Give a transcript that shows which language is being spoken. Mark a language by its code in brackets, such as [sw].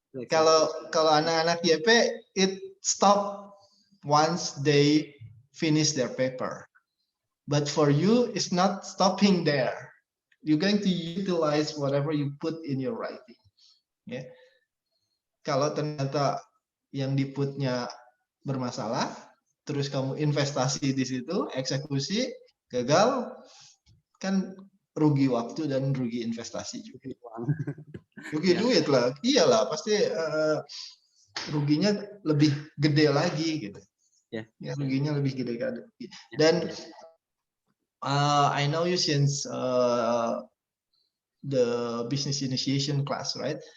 [id] Kalau anak-anak [en] YP, it stop once they finish their paper. But for you, it's not stopping there. You're going to utilize whatever you put in your writing. [id] Ya. Kalau ternyata yang di-put-nya bermasalah, terus kamu investasi di situ, eksekusi, gagal, kan rugi waktu dan rugi investasi juga. Rugi duit lah, iyalah pasti ruginya lebih gede lagi gitu. Ya, ruginya lebih gede lagi. Dan [en] I know you since the business initiation class, right?